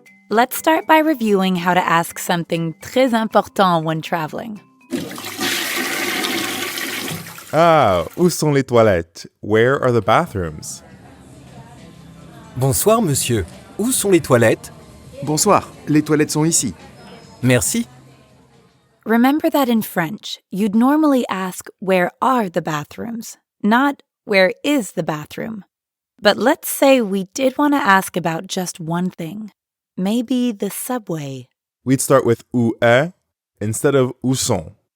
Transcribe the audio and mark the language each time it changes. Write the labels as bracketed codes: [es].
[en] Let's start by reviewing how to ask something [fr] très important [en] when traveling. [fr] Ah, où sont les toilettes? [en] Where are the bathrooms? [fr] Bonsoir, monsieur. Où sont les toilettes? Bonsoir, les toilettes sont ici. Merci. [en] Remember that in French, you'd normally ask, where are the bathrooms? Not, where is the bathroom? But let's say we did want to ask about just one thing. Maybe the subway. We'd start with [fr] où est [en] instead of [fr] où sont.